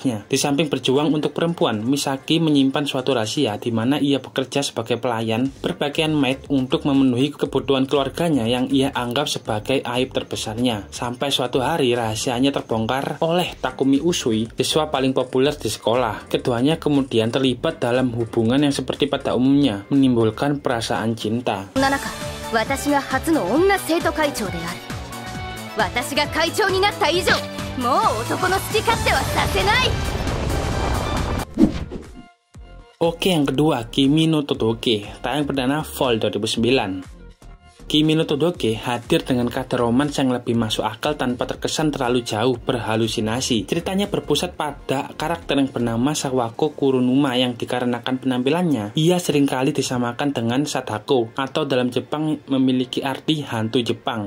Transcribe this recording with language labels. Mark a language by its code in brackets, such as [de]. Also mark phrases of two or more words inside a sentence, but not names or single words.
[id] Di samping berjuang untuk perempuan, Misaki menyimpan suatu rahasia di mana ia bekerja sebagai pelayan berpakaian maid untuk memenuhi kebutuhan keluarganya yang ia anggap sebagai aib terbesarnya. Sampai suatu hari rahasianya terbongkar oleh Takumi Usui, siswa paling populer di sekolah. Keduanya kemudian terlibat dalam hubungan yang seperti pada umumnya, menimbulkan perasaan cinta. [ja] 私が初の女生徒会長である。私が会長になった以上、もう男の好き勝手はさせない。 [id] Oke, yang kedua, Kimi no Todoke, tayang perdana Fall 2009. Kimi no Todoke hadir dengan kadar romans yang lebih masuk akal tanpa terkesan terlalu jauh berhalusinasi. Ceritanya berpusat pada karakter yang bernama Sawako Kurunuma yang dikarenakan penampilannya, ia seringkali disamakan dengan Sadako atau dalam Jepang memiliki arti hantu Jepang.